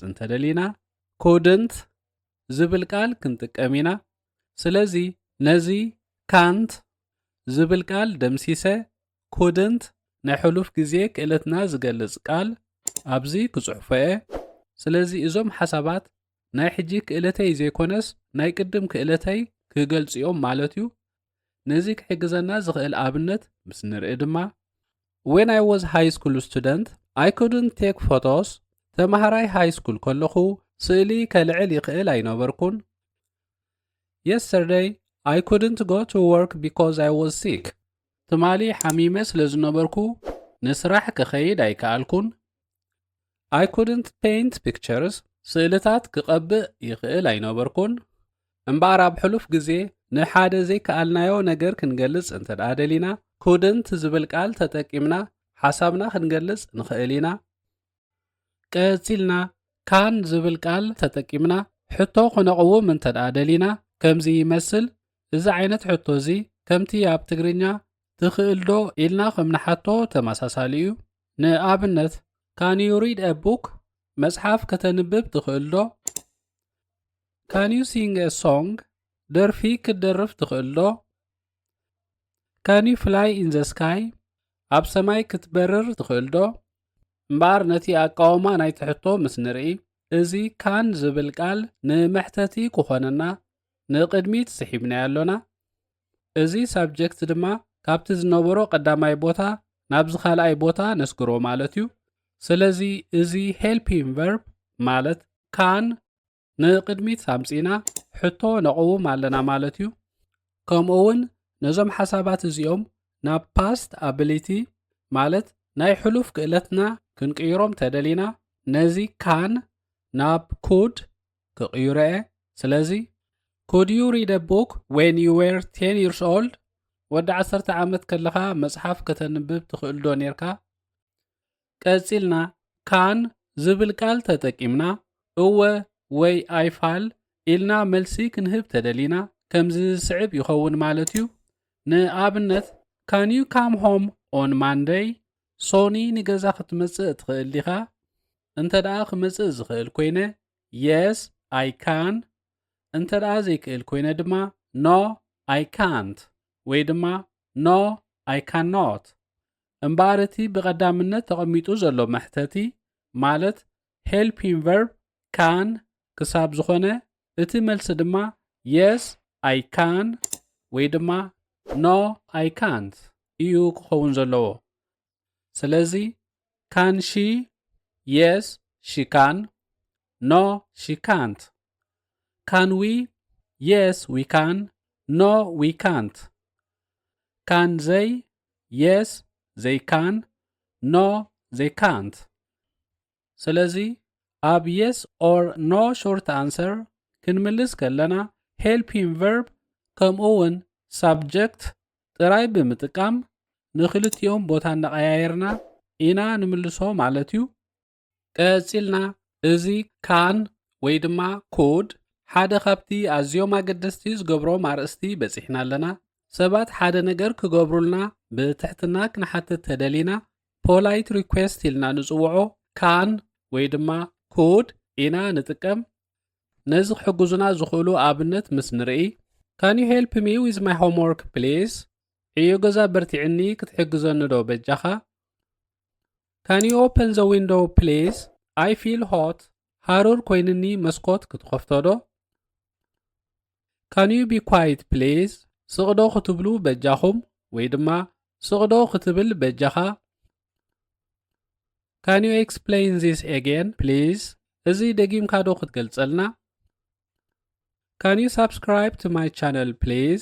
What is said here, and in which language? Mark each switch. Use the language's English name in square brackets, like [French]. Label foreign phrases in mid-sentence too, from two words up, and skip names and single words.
[Tigrinya] እንተደሊና couldn't ዝብል ቃል ክንጥቀም ኢና ስለዚ ነዚ can't ዝብል ቃል ደምሲሰ couldn't ናይ ሕሉፍ ግዜ ክእለትና ዝገልጽ ቃል ኣብዚ ክጽሕፎ እየ ስለዚ እዞም ሓሳባት ናይ ሕጂ ክእለተይ ዘይኮነስ ናይ ቅድም ክእለተይ ክገልጽዮም ማለት እዩ ነዚ ክሕግዘና ዝኽእል ኣብነት ምስ ንርኢ ድማ [English] When I was high school student I couldn't take photos [Tigrinya] ተማሃራይ high school ከለኹ ስእሊ ከልዕል ይኽእል ኣይነበርኩን [English] Yesterday I couldn't go to work because I was sick [Tigrinya] ትማሊ ሓሚመ ስለ ዝነበርኩ ንስራሕ ክኸይድ ኣይከኣልኩን። [English] I couldn't paint pictures. [Tigrinya] ስእልታት ክቐብእ ይኽእል ኣይነበርኩን። እምበኣር ኣብ ሕሉፍ ግዜ ንሓደ ዘይከኣልናዮ ነገር ክንገልጽ እንተደኣ ደሊና couldn't ዝብል ቃል ተጠቂምና ሓሳብና ክንገልጽ ንኽእል ኢና። ቀፂልና ካን ዝብል ቃል ተጠቂምና ሕቶ ክነቕውም እንተደኣ ደሊና ከምዚ ይመስል። እዚ ዓይነት ሕቶ እዚ ከምቲ ኣብ ትግርኛ ትኽእል ዶ ኢልና ከም ንሓቶ ተመሳሳሊ እዩ። ንኣብነት [English] Can you read a book? [Tigrinya] መጽሓፍ ከተንብብ ትኽእል ዶ? [English] Can you sing a song? [Tigrinya] ደርፊ ክትደርፍ ትኽእል ዶ? [English] Can you fly in the sky? [Tigrinya] ኣብ ሰማይ ክትበርር ትኽእል ዶ? እምበኣር ነቲ ኣቃውማ ናይቲ ሕቶ ምስ ንርኢ እዚ ካን ዝብል ቃል ንመሕተቲ ክኾነና ንቕድሚት ስሒብናዮ ኣሎና። እዚ ሳብጀክት ድማ ካብቲ ዝነበሮ ቀዳማይ ቦታ ናብዚ ካልኣይ ቦታ ነስግሮ ማለት እዩ። ስለዚ እዚ [English] helping verb [Tigrinya] ማለት ካን ንቅድሚት ሳምፂና ሕቶ ነቕውም ኣለና ማለት እዩ። ከምኡውን ነዞም ሓሳባት እዚኦም ናብ [English] past ability [Tigrinya] ማለት ናይ ሕሉፍ ክእለትና ክንቅይሮም ተደሊና ነዚ ካን ናብ ኩድ ክቅይሮ እየ። ስለዚ [English] could you read a book when you were 10 years old? [Tigrinya] ወዲ 10 ዓመት ከለኻ መጽሓፍ ከተንብብ ትኽእል ዶ ነርካ? ቀፂልና ካን ዝብል ቃል ተጠቂምና እወ ወይ ኣይፋል ኢልና መልሲ ክንህብ ተደሊና ከምዚ ዝስዕብ ይኸውን ማለት እዩ። ንኣብነት [English] can you come home on Monday? [Tigrinya] ሶኒ ንገዛ ክትመጽእ ትኽእል ዲኻ? እንተደኣ ክመጽእ ዝኽእል ኮይነ [English] yes I can። [Tigrinya] እንተደኣ ዘይክእል ኮይነ ድማ no [English] I can't [Tigrinya] ወይ ድማ [English] no I cannot። [Tigrinya] እምበኣር እቲ ብቐዳምነት ተቐሚጡ ዘሎ መሕተቲ ማለት [English] helping verb can [Tigrinya] ክሳብ ዝኾነ እቲ መልሲ ድማ [English] yes I can [Tigrinya] ወይ ድማ [English] no I can't [Tigrinya] እዩ ክኸውን ዘለዎ። ስለዚ [English] can she? Yes she can. No she can't. Can we? Yes we can. No we can't. Can they? Yes they can. No they can't. [Tigrinya] ስለዚ ኣብ [English] yes or no short answer [Tigrinya] ክንምልስ ከለና [English] helping verb [Tigrinya] ከምኡውን subject ጥራይ ብምጥቃም ንኽልቲኦም ቦታ እናቐያየርና ኢና ንምልሶ ማለት እዩ። ቀፂልና እዚ ካን ወይ ድማ could ሓደ ካብቲ ኣዝዮም ኣገደስቲ ዝገብሮም ኣርእስቲ በፂሕና ኣለና። ሰባት ሓደ ነገር ክገብሩልና ብትሕትና ክንሓትት ተደሊና [English] polite request [Tigrinya] ኢልና ንጽውዖ ካን ወይ ድማ could ኢና ንጥቀም። ነዚ ክሕግዙና ዝኽእሉ ኣብነት ምስ ንርኢ [English] Can you help me with my homework please? [Tigrinya] ዕዮ ገዛ በርቲዕኒ ክትሕግዘኒ ዶ በጃኻ? [English] Can you open the window please? I feel hot. [Tigrinya] ሃሩር ኮይንኒ መስኮት ክትኸፍቶ ዶ? [English] Can you be quiet please? [Tigrinya] ስቕዶ ክትብሉ በጃኹም ወይ ድማ ስቕዶ ክትብል በጃኻ? [English] Can you explain this again please? [Tigrinya] እዚ ደጊምካ ዶ ክትገልጸልና? [English] Can you subscribe to my channel please?